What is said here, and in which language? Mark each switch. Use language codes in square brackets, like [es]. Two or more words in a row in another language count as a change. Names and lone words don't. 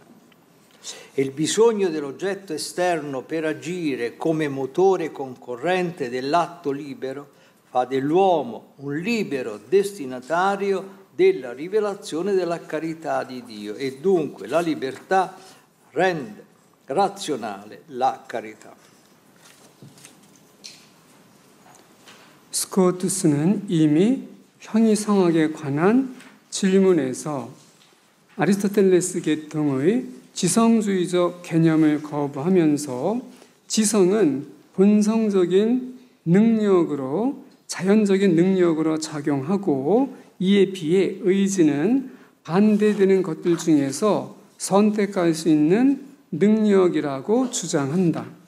[it] E il bisogno dell'oggetto esterno per agire come motore concorrente dell'atto libero fa dell'uomo un libero destinatario della rivelazione della carità di Dio, e dunque la libertà rende razionale la carità. [ko] 스코투스는 이미 형이성학에 관한 질문에서 아리스토텔레스 계통의 지성주의적 개념을 거부하면서 지성은 본성적인 능력으로, 자연적인 능력으로 작용하고 이에 비해 의지는 반대되는 것들 중에서 선택할 수 있는 능력이라고 주장한다.